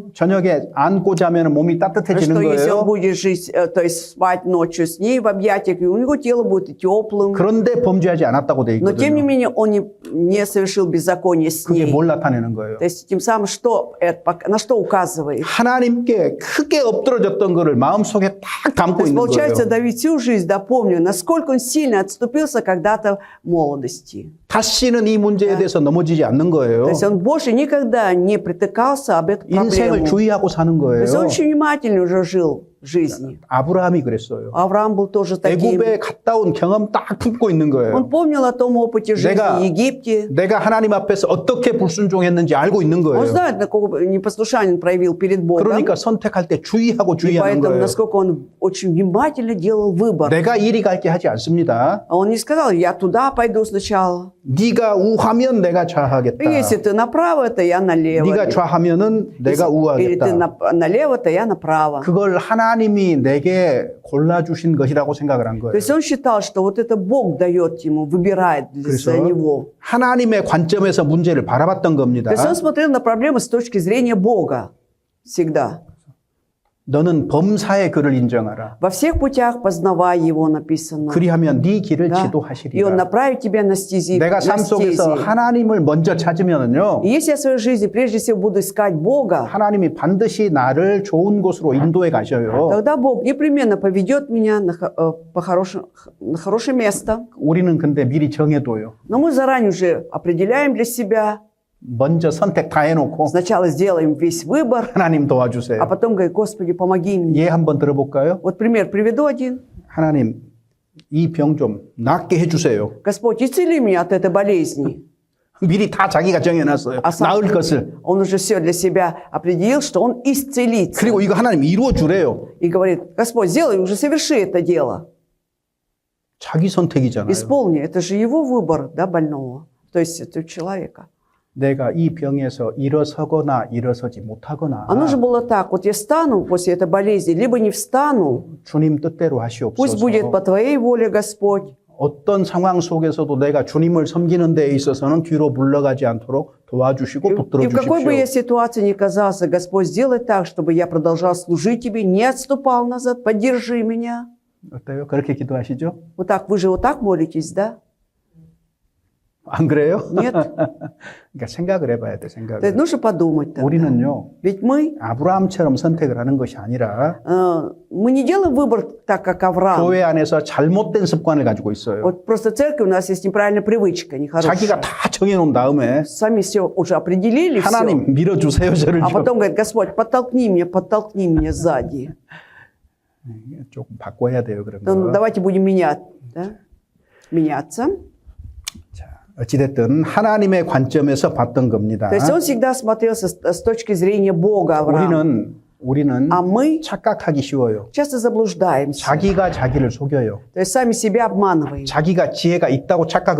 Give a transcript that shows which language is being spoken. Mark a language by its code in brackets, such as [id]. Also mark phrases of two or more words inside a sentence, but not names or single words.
[ko] 저녁에 안고 자면 몸이 따뜻해지는 [ru] что если он [ko] 거예요. [ru] будет жить, то есть спать ночью с ней в объятиях, и у него тело будет теплым. [ko] 그런데 범죄하지 않았다고 돼 [ru] Но тем не [ko] 있거든요. [ru] менее он не совершил беззаконие с [ko] 그게 [ru] ней. [ko] 뭘 나타내는 거예요? [ru] То есть тем самым на что указывает? [ko] 하나님께 크게 엎드러졌던 거를 마음속에 딱 [ru] То [ko] 담고 [ru] есть [ko] 있는 [ru] получается, [ko] 거예요. [ru] Давид всю жизнь, да, помню, насколько он сильно отступился когда-то в молодости. [ko] 다시는 이 문제에 대해서 넘어지지 않는 거예요. [ru] То есть он больше никогда не притыкался об эту [ko] 인생을 [ru] проблему. [ko] 주의하고 사는 [ru] То [ko] 거예요. [ru] есть он очень внимательно уже жил в жизни. [ko] 아브라함이 그랬어요. [ru] Авраам был тоже таким. [ko] 애굽에 갔다 온 경험 딱 품고 있는 거예요. [ru] Он помнил о том опыте жизни [ko] 내가- [ru] в Египте. [ko] 내가 하나님 앞에서 어떻게 불순종했는지 알고 있는 [ru] Он [ko] 거예요. [ru] знает, на какого непослушание он проявил перед Богом. [ko] 그러니까 선택할 때 주의하고 [ru] И [ko] 주의하는 [ru] поэтому, [ko] 거예요. [ru] насколько он очень внимательно делал выбор. [ko] 내가 이리 갈게 하지 않습니다. [ru] А он не сказал, я туда пойду сначала. [ko] 네가 우하면 내가 좌하겠다. [ru] Если ты направо, то я налево. [ko] 네가 좌하면은 내가 [ru] Или ты [ko] 우하겠다. [ru] налево, то я направо. [ko] 그걸 하나 하나님이 내게 골라주신 것이라고 생각을 한 [ru] То [ko] 거예요. [ru] есть он считал, что вот это Бог дает ему, выбирает [ko] 그래서 [ru] за него. [ko] 하나님의 관점에서 문제를 바라봤던 겁니다. [ru] То есть он смотрел на проблемы с точки зрения Бога всегда. [ko] 너는 범사의 그를 인정하라. [ru] Во всех путях познавай его, написано. [ko] 그리하면 네 길을 [ru] Да? И он [ko] 지도하시리라. [ru] направит тебя на стези. [ko] 내가 삶 속에서 하나님을 먼저 찾으면요, [ru] И если я в своей жизни прежде всего буду искать Бога, [ko] 하나님이 반드시 나를 좋은 곳으로 인도해 가셔요. [ru] тогда Бог непременно поведет меня на хорошее место. [ko] 우리는 근데 미리 정해둬요. [ru] Но мы заранее уже определяем для себя. [ko] 먼저 선택 다 해놓고 [ru] Сначала сделаем весь выбор, [ko] 하나님 도와주세요. [ru] а потом говорим, Господи, помоги мне. [ko] 예 한번 들어볼까요? [ru] Вот пример приведу один. [ko] 하나님 이 병 좀 낫게 해주세요. [ru] Господь, исцели меня от этой болезни. [ko] 미리 다 자기가 정해놨어요. [ru] А сам [ko] 나을 것을. [ru] он уже все для себя определил, что он исцелится. [ko] 그리고 이거 하나님 이루어주래요. [ru] И говорит, Господь, сделай, уже соверши это дело. [ko] 자기 선택이잖아요. [ru] Исполни. Это же его выбор, да, больного. То есть это человека. [ko] 내가 이 병에서 일어서거나 일어서지 못하거나 [ru] Оно же было так. Вот я встану после этой болезни, либо не встану. [ko] 주님 뜻대로 [ru] Пусть будет по [ko] 하시옵소서. [ru] Твоей воле, Господь. [ko] 어떤 상황 속에서도 내가 주님을 섬기는 데에 있어서는 뒤로 물러가지 않도록 도와주시고 붙들어 [ru] И в какой бы я [ko] 주십시오. [ru] ситуации ни казался, Господь, сделай так, чтобы я продолжал служить Тебе, не отступал назад, поддержи меня. [ko] 어때요? 그렇게 기도하시죠? [ru] Вот так, вы же вот так молитесь, да? [ko] 안 그래요? [ru] Нет? [ko] 그러니까 생각을 해봐야 돼, [ru] То есть [ko] 생각을. [ru] нужно подумать тогда. [ko] 우리는요, [ru] Ведь мы [ko] 아브라함처럼 선택을 하는 것이 아니라 [ru] мы не делаем выбор так, как Авраам. [ko] 교회 안에서 잘못된 습관을 가지고 있어요. [ru] Вот просто в церкви у нас есть неправильная привычка, нехорошая. [ko] 자기가 다 정해놓은 다음에 [ru] Сами все уже определили все, [ko] 하나님 밀어주세요, 저를 [ru] а [ko] 좀. [ru] потом говорит, Господь, подтолкни меня сзади. [ko] 조금 바꿔야 돼요, 그런 [ru] Ну, [ko] 거. [ru] давайте будем менять, да? Меняться. [ko] 자, 어찌됐든 하나님의 관점에서 봤던 겁니다. [ru] То есть он всегда смотрел с точки зрения Бога, Авраама. [ko] 우리는 [ru] А мы [ko] 착각하기 쉬워요. [ru] часто заблуждаемся. [ko] 자기가 자기를 속여요. [ru] То есть сами себя обманываем. [ko] 자기가 지혜가 있다고 착각을